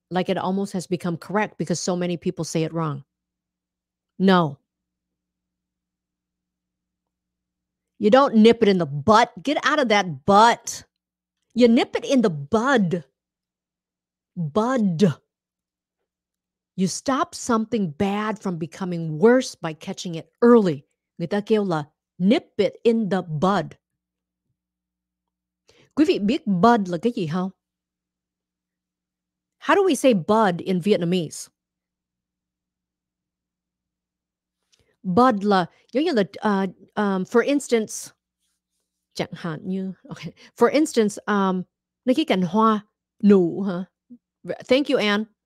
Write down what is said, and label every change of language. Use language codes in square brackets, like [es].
[en] Like it almost has become correct because so many people say it wrong. No, you don't nip it in the butt. Get out of that butt. You nip it in the bud. Bud. You stop something bad from becoming worse by catching it early. [vi] Người ta kêu là [en] nip it in the bud. [vi] Quý vị biết bud là cái gì không? [en] How do we say bud in Vietnamese? [vi] Bud là giống như là [en] for instance, [vi] chẳng hạn như okay, for instance, mấy cái cành hoa nụ hả? [en] Thank you, Anne.